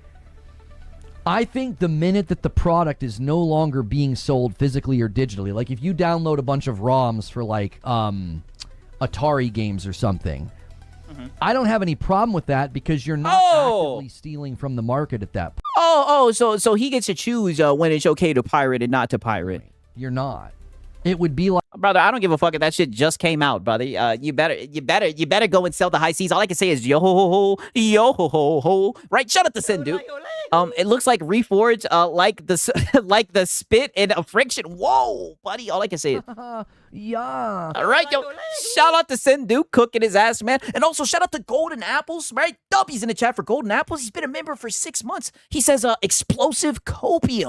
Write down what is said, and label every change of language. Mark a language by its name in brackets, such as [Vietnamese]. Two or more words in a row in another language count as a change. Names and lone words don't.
[English] I think the minute that the product is no longer being sold physically or digitally, like if you download a bunch of ROMs for like Atari games or something, I don't have any problem with that because you're not actively stealing from the market at that point. So he gets to choose when it's okay to pirate and not to pirate. You're not. It would be like Brother, I don't give a fuck if that shit just came out, brother. You better go and sell the high seas. All I can say is yo ho ho yo ho ho ho. Right? Shut up, the Sendu. It looks like Reforged, like the spit and a friction. Whoa, buddy. All I can say is yeah. all right, yo. Shout out to Sendu cooking his ass, man. And also shout out to Golden Apples, right? W's in the chat for Golden Apples. He's been a member for 6 months. He says explosive copium.